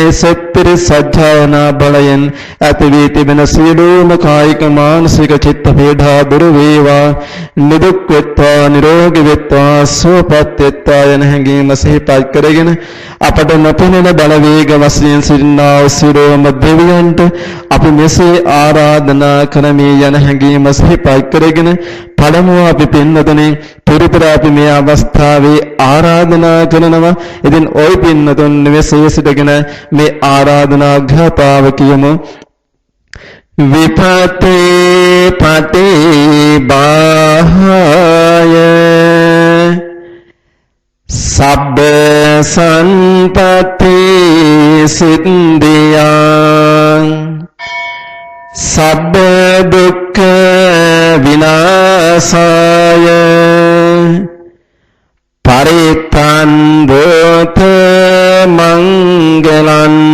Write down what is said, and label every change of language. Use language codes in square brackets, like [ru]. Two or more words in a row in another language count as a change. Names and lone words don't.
[si] සත්‍තර සත්‍යයනා බලයෙන් ඇති වී තිබෙන සියලුම කායික මානසික චිත්ත පීඩා දුරු වේවා නිදුක් වෙත්වා නිරෝගී වෙත්වා සුවපත් වෙත්වා යන හැඟීම සිහිපත් කරගෙන අපට නොපෙනෙන බලවේග වශයෙන් සිටිනා වූ සියලුම දෙවියන්ට අපි මෙසේ ආරාධනා කරමි යන හැඟීම සිහිපත් කරගෙන පළමුව අපි පින්නතුනේ පිරිතර අපි මේ අවස්ථාවේ ආරාධනා කරනවා. ඉතින් ওই පින්නතුන් මෙසේ සිටගෙන මේ ආරාධනා ගාථාව කියමු. [pi] විපතේ පටේ බාහය සබ්බ සම්පති සිද්ධියං සබ්බ දුක්ඛ විනාශාය පරිත්තං බෝධ මංගලං